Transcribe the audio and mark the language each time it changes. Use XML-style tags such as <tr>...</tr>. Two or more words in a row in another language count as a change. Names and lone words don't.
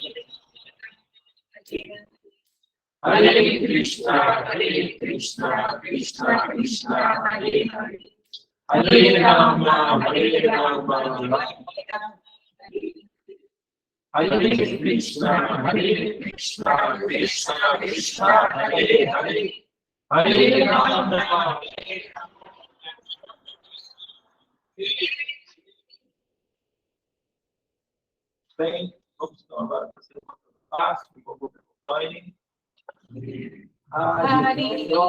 <sa>हरे कृष्ण, हरे कृष्ण, कृष्ण कृष्ण, हरे हरे, हरे राम, हरे राम, हरे कृष्ण, हरे कृष्ण, कृष्ण कृष्ण, हरे हरे, हरे राम,</sa> <pt>bem, vamos então agora fazer uma passo, por favor, acompanhem.</pt> <sa>Hare</sa>